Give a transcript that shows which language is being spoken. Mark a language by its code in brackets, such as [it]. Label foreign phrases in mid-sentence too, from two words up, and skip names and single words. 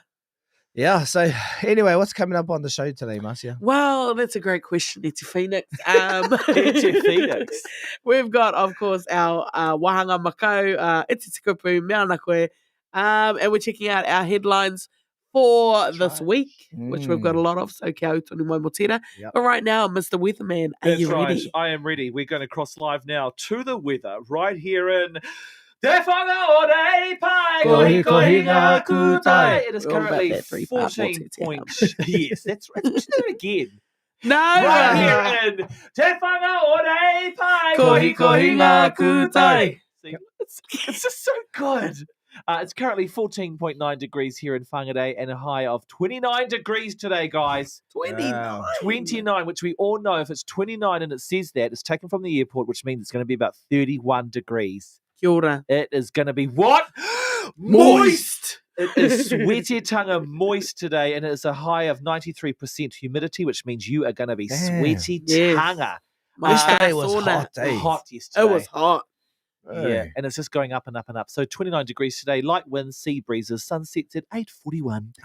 [en] Yeah, so anyway, what's coming up on the show today, Marcia? Well, that's a great question, Iti Phoenix. Iti Phoenix. We've got, of course, our Wahanga Makau, Iti Tikupu, Meana Koe, and we're checking out our headlines for this right. week, which we've got a lot of. So, [mi] kia ora tonu mai mō tērā. [en] Yep. But right now, Mr. Weatherman, are That's you right. ready? I am ready. We're going to cross live now to the weather right here in Te Whanga Ore Pai. [mi] Kohi, kohi ngā kūtai. [en] It is We're all about currently that three-part 14 multi-town. points. Yes, that's right. Let's do it again. No! Right here in Te Whanga Ore Pai. [mi] Kohi, kohi ngā kūtai. [en] See, it's just so good. It's currently 14.9 degrees here in Whangarei and a high of 29 degrees today, guys. 29. Wow. 29, which we all know if it's 29 and it says that, it's taken from the airport, which means it's going to be about 31 degrees. [mi] Kia ora. [en] It is going to be what? Moist. It is sweaty tongue moist today, and it is a high of 93% humidity, which means you are going to be Damn. sweaty Yes. tongue. Yesterday was sauna. hot, eh? Hot yesterday. It was hot. Yeah, Hey. and it's just going up and up and up. So 29 degrees today, light winds, sea breezes, sunsets at 8:41 p.m.